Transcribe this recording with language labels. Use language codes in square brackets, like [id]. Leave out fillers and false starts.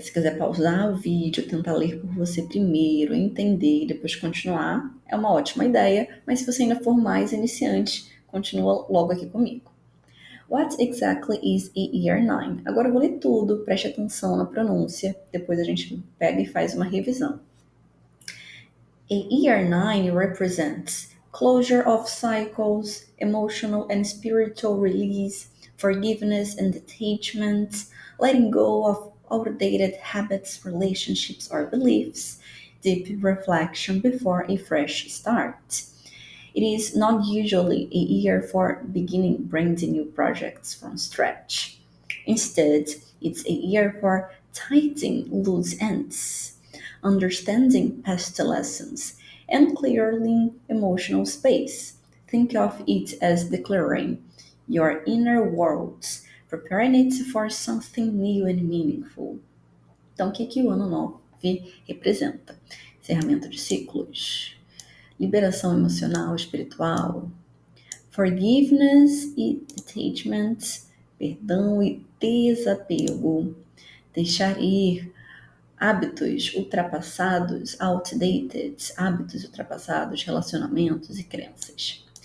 [pt] Se quiser pausar o vídeo, tentar ler por você primeiro, entender e depois continuar, é uma ótima ideia. Mas se você ainda for mais iniciante, continua logo aqui comigo. [en] What exactly is a year 9? [pt] Agora eu vou ler tudo, preste atenção na pronúncia, depois a gente pega e faz uma revisão. [en] A year 9 represents closure of cycles, emotional and spiritual release, forgiveness and detachment, letting go of outdated habits, relationships, or beliefs, deep reflection before a fresh start. It is not usually a year for beginning brand new projects from scratch. Instead, it's a year for tightening loose ends, understanding past lessons, and clearing emotional space. Think of it as declaring your inner worlds, preparing it for something new and meaningful. [pt] Então, o que o ano 9 representa? Encerramento de ciclos, liberação emocional, espiritual, [en] forgiveness [pt] e [en] detachment, [pt] perdão e desapego, deixar ir hábitos ultrapassados, [en] outdated, [pt] hábitos ultrapassados, relacionamentos e crenças.